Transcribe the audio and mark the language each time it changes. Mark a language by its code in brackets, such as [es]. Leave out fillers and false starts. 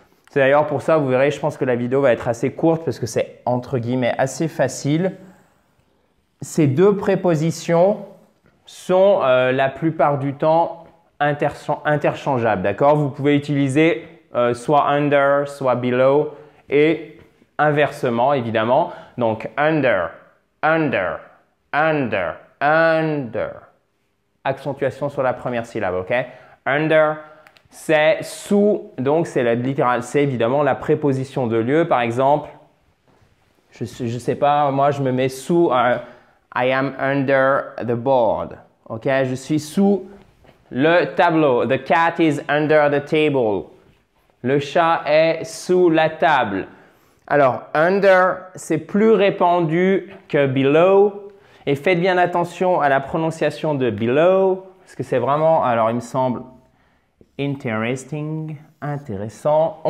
[fr] C'est d'ailleurs pour ça, vous verrez, je pense que la vidéo va être assez courte parce que c'est entre guillemets assez facile. Ces deux prépositions sont la plupart du temps interchangeables, d'accord? Vous pouvez utiliser soit under, soit below et inversement évidemment. Donc under, under, under, under. Accentuation sur la première syllabe, ok? Under, c'est sous, donc c'est littéral, c'est évidemment la préposition de lieu. Par exemple, je sais pas, moi je me mets sous [en] I am under the board, [fr] ok? Je suis sous le tableau. [en] The cat is under the table. [fr] Le chat est sous la table. Alors, under, c'est plus répandu que below. Et faites bien attention à la prononciation de below, parce que c'est vraiment, alors il me semble, interesting, intéressant.